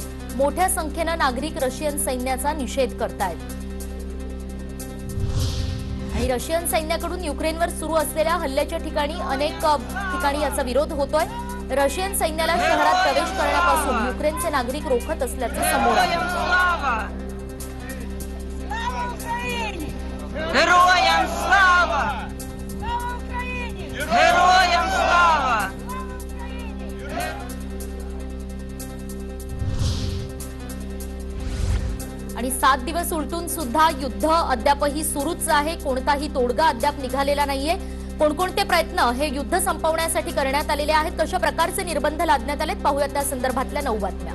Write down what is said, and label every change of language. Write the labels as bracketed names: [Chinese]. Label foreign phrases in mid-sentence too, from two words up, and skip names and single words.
[Marathi] मोठ्या संख्येनं नागरिक रशियन सैन्याचा निषेध करतायत आणि रशियन सैन्याकडून युक्रेनवर सुरू असलेल्या हल्ल्याच्या ठिकाणी अनेक ठिकाणी याचा विरोध होतोय. रशियन सैन्याला शहरात प्रवेश करण्यापासून युक्रेनचे नागरिक रोखत असल्याचं समोर आलं. [Ukrainian] Героям слава! Героям слава! [Marathi] आणि 7 दिवस उलटून सुद्धा युद्ध अद्यापही सुरूच आहे. कोणताही तोडगा अद्याप निघालेला नाहीये. कोणकोणते प्रयत्न हे युद्ध संपवण्यासाठी करण्यात आलेले आहेत, कशा प्रकारचे निर्बंध लादण्यात आलेत, पाहूयात त्या संदर्भातल्या 9 बातम्या.